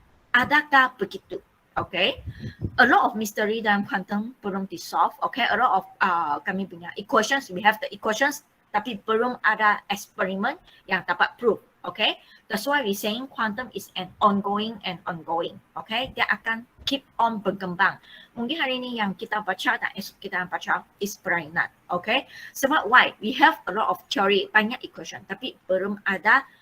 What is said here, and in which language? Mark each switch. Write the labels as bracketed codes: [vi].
[ms] Adakah begitu? [en] Okay, a lot of mystery [ms] dalam quantum belum di-solve. [en] Okay, a lot of [ms] kami punya [en] equations, we have the equations, [ms] tapi belum ada eksperimen yang dapat prove. [en] Okay, that's why we saying quantum is an ongoing. [ms] Okay, dia akan [en] keep on [ms] berkembang. Mungkin hari ini yang kita baca dan esok kita baca is perainan. Okay, sebab [en] why? We have a lot of theory, [ms] banyak equation, tapi belum ada.